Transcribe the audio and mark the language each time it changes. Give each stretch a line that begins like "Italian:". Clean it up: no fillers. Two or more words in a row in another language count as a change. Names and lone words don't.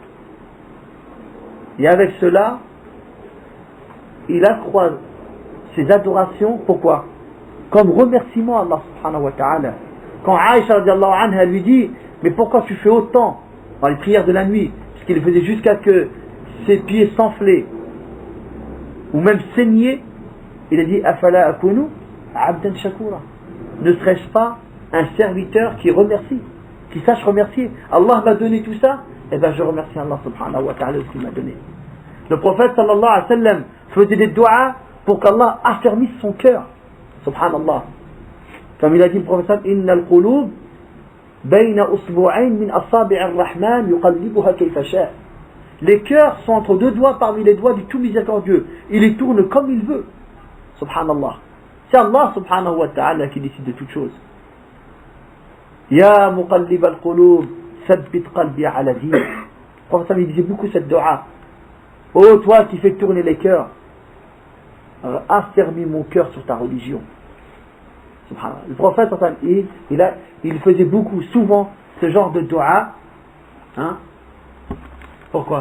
French: Et avec cela, il accroît ses adorations. Pourquoi? Comme remerciement à Allah
Arabic: سبحانه وتعالى.
French: Quand Aïcha
Arabic: رضي الله عنها
French: lui dit, mais pourquoi tu fais autant dans les prières de la nuit? Parce qu'il faisait jusqu'à que ses pieds s'enflaient ou même saignaient. Il a dit,
Arabic: أفلا أكون عبدا شكورا.
French: Ne serais-je pas un serviteur qui remercie, qui sache remercier? Allah m'a donné tout ça, et bien je remercie Allah
Arabic: سبحانه وتعالى
French: de ce qu'il m'a donné. Le prophète
Arabic: صلى الله عليه وسلم
French: faisait des du'as pour qu'Allah affermisse son cœur. Subhanallah. Comme il a dit le prophète,
Arabic: إن القلوب بين إصبعين من أصابع الرحمن يقلبها كيف شاء'.
French: Les cœurs sont entre deux doigts parmi les doigts du tout miséricordieux. Il les tourne comme il veut. Subhanallah. C'est Allah
Arabic: سبحانه وتعالى
French: qui décide de toutes choses.
Arabic: يا مقلب القلوب ثبت قلبي على دين.
French: Le prophète il disait beaucoup cette dua. Oh toi qui fais tourner les cœurs, affermis mon cœur sur ta religion. Subhanallah. Le prophète il faisait beaucoup, souvent ce genre de dua. Hein? Pourquoi?